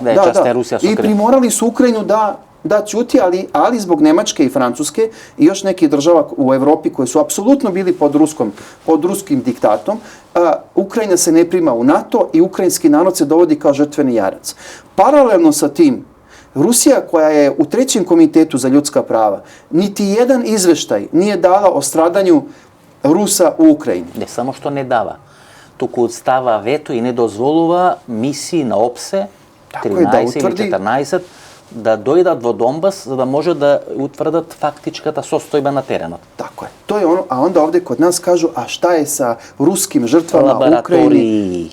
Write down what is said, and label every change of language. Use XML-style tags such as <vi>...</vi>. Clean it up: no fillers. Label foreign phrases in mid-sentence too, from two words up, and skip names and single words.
<sr>I primorali su Ukrajinu da ćuti, ali zbog Nemačke i Francuske i još nekih država u Evropi koji su apsolutno bili pod ruskim diktatom, Ukrajina se ne prima u NATO i ukrajinski narod se dovodi kao žrtveni jarac. Paralelno sa tim, Rusija koja je u 3. komitetu za ljudska prava, niti jedan izveštaj nije dala o stradanju Rusa u Ukrajini. Ne samo što ne dava,</sr> <mk>туку става вето и не дозволува мисии на ОПСЕ, 13 или 14, да дојдат во Донбас, за да може да утврдат фактичката состојба на теренот.</mk> <sr>Тако е.</sr> <mk>Тоа е</mk> <sr>оно, а онда овде код нас кажу, а шта е са руским жртвама у Украјини?</sr>